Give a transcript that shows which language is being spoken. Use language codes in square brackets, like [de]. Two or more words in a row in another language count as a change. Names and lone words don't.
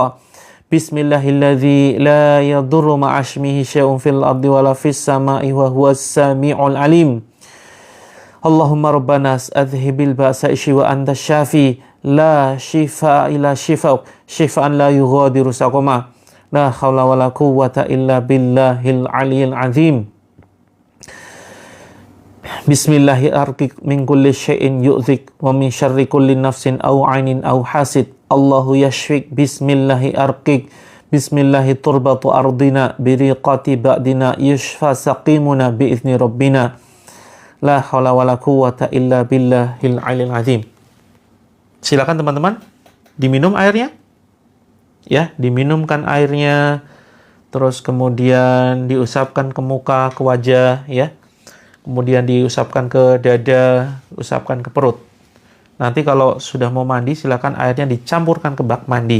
[ar] بسم الله الذي لا يضر مع اسمه شيء في الأرض ولا في السماء وهو السميع العليم. اللهم ربنا أذهب البأس وأنت شاف لا شفاء إلا شفاؤك شفاء لا يغادر سقما. لا حول ولا قوة إلا بالله العلي العظيم. Bismillahirrahmanirrahim. من كل شيء يؤذيك ومن شر كل نفس أو عين أو حاسد. الله يشفيك. بسم الله الرحمن الرحيم بسم الله تربة أرضنا بريقة بعضنا يشفى سقيمنا بإذن ربنا. لا حول ولا قوة إلا بالله العلي العظيم. [id] Silakan teman-teman, diminum airnya. Ya, diminumkan airnya, terus kemudian diusapkan ke muka, ke wajah, ya. Kemudian diusapkan ke dada, usapkan ke perut. Nanti kalau sudah mau mandi, silakan airnya dicampurkan ke bak mandi.